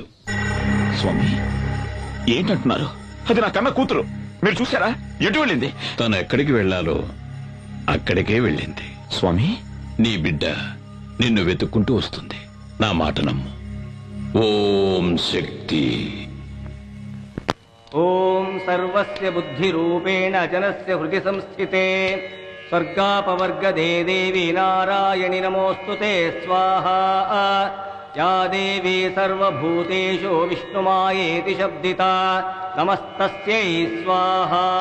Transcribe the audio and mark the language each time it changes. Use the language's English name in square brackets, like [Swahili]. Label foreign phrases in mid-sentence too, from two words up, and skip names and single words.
[Telugu] స్వామి ఏంటంటున్నారు? అది నా కన్న కూతురు. మీరు చూసారా? ఎటు వెళ్ళింది? తను ఎక్కడికి వెళ్లాలో అక్కడికే వెళ్ళింది. స్వామి, నీ బిడ్డ నిన్ను వెతుక్కుంటూ వస్తుంది. నా మాట నమ్ము. ఓం శక్తి. [Sanskrit] सर्वस्य बुद्धिरूपेण जनस्य हृदि संस्थिते स्वर्गापवर्गदे देवी नारायणि नमोऽस्तु ते स्वाहा या देवी सर्वभूतेषु विष्णुमायेति शब्दिता नमस्तस्यै स्वाहा